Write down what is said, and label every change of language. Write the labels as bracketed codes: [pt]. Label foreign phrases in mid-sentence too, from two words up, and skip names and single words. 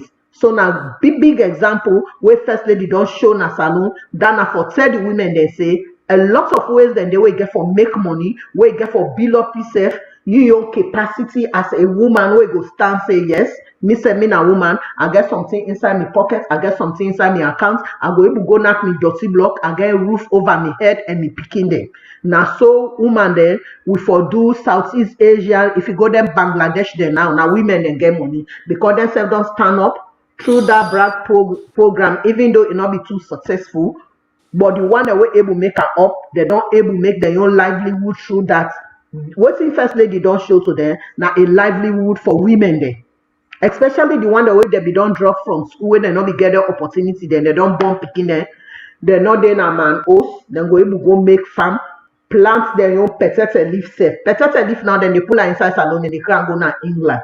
[pcm] So na big example wey first lady don show na salon that na for tell the women dem say a lot of ways dem dey wey get for make money, wey get for build up yourself, you own capacity as a woman wey go stand say yes, me say me na woman, I get something inside me pocket, I get something inside me account, I go able go knock me dirty block, I get roof over me head and me pikin dem. Na so woman dem we for do Southeast Asia, if you go dem Bangladesh dem now, na women dem get money because dem sef don stand up through that brag program, even though it not be too successful, but the one that were able make her up, they don't able make their own livelihood through that. Wetin first lady don show to them na a livelihood for women there, especially the one that way they be don drop from school wey they not be get the opportunity, then they don't born pikin there, they not dey na man house, then go able go make farm, plant their own potato leaf sef. Potato leaf now then they pull her inside salon and they can go na England.